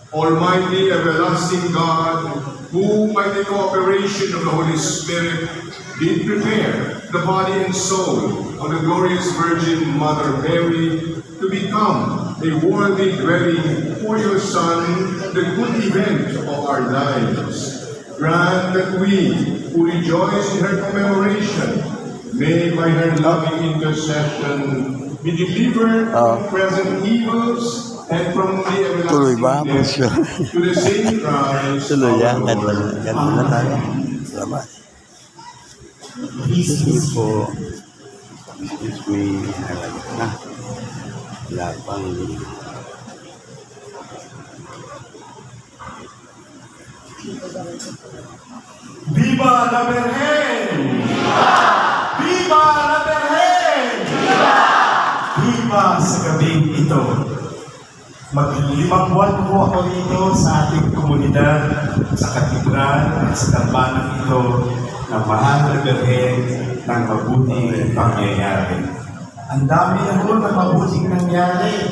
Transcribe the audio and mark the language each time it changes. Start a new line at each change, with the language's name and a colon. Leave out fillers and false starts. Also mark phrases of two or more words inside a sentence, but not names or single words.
English: Almighty, everlasting God, who by the cooperation of the Holy Spirit did prepare the body and soul of the glorious Virgin Mother Mary to become a worthy dwelling for your Son, the good event of our lives. Grant that we, who rejoice in her commemoration, may by her loving intercession be delivered from present evils and from the
Filipino: Tuloy ba?
English: everlasting death to the same Christ
Filipino: Tuloy yan.
English: our Lord.
Filipino: Ganun na tayo. Salamat.
English: Excuse me
Filipino: po.
English: Excuse me.
Filipino: Na. Wala pang...
Spanish: Viva la Virgen! Viva la Virgen!
Filipino: Viva sa gabing ito. Mag-5 buwan po ako dito sa ating komunidad, sa katedral at sa tambanan ito ng mahal na Virgen ng mabuting pangyayari. Ang dami na po ng mabuting nangyari.